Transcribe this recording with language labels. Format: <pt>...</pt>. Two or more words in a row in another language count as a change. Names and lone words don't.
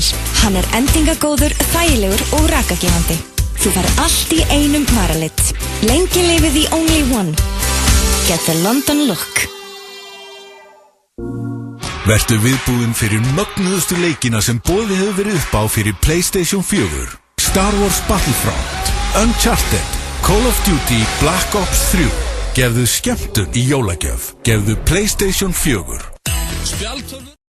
<is>Hann endingagóður, þægilegur og rakagefandi. Þú fær allt í einum varalit. Lengi lifið í Only One.</is> <en>Get the London look.</en> <is>Vertu viðbúinn fyrir mögnuðustu leikina sem boðið hefur verið upp á fyrir PlayStation 4. Star Wars Battlefront, Uncharted, Call of Duty, Black Ops 3. Gefðu skemmtun í jólagjöf. Gefðu PlayStation 4.</is>